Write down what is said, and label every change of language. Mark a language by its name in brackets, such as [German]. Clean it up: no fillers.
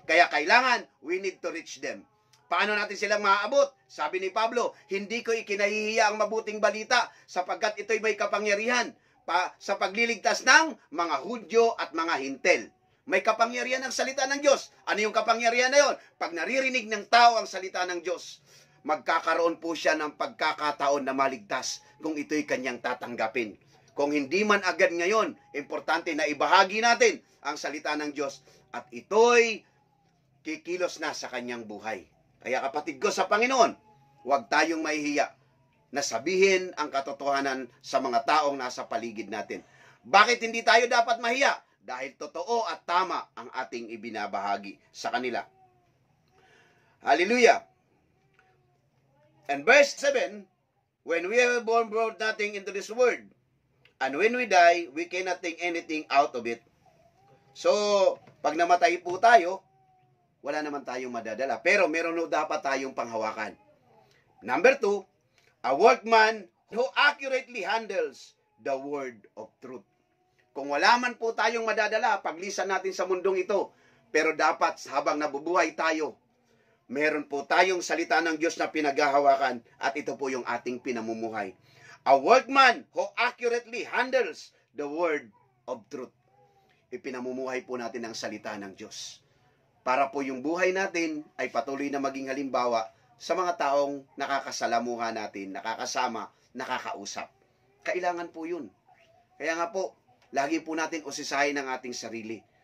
[Filipino] Kaya kailangan, [English] we need to reach them. [Filipino] Paano natin silang maaabot? Sabi ni Pablo, hindi ko ikinahihiya ang mabuting balita sapagkat ito'y may kapangyarihan sa pagliligtas ng mga Hudyo at mga Hintel. May kapangyarihan ang salita ng Diyos. Ano yung kapangyarihan na yon? Pag naririnig ng tao ang salita ng Diyos, magkakaroon po siya ng pagkakataon na maligtas kung ito'y kanyang tatanggapin. Kung hindi man agad ngayon, importante na ibahagi natin ang salita ng Diyos at ito'y kikilos na sa kanyang buhay. Kaya kapatid ko sa Panginoon, huwag tayong mahihiya na sabihin ang katotohanan sa mga taong nasa paligid natin. Bakit hindi tayo dapat mahiya? Dahil totoo at tama ang ating ibinabahagi sa kanila. Hallelujah! [English] And verse 7, when we were born, brought nothing into this world. And when we die, we cannot take anything out of it. So, [Filipino] pag namatay po tayo, wala naman tayong madadala. Pero meron dapat tayong panghawakan. [English] Number 2, a workman who accurately handles the word of truth. [Filipino] Kung wala man po tayong madadala, paglisan natin sa mundong ito, pero dapat habang nabubuhay tayo, meron po tayong salita ng Diyos na pinaghahawakan at ito po yung ating pinamumuhay. [English] A workman who accurately handles the word of truth. [Filipino] Ipinamumuhay po natin ang salita ng Diyos. Para po yung buhay natin ay patuloy na maging halimbawa sa mga taong nakakasalamuha natin, nakakasama, nakakausap. Kailangan po yun. Kaya nga po, lagi po natin usisahin ang ating sarili.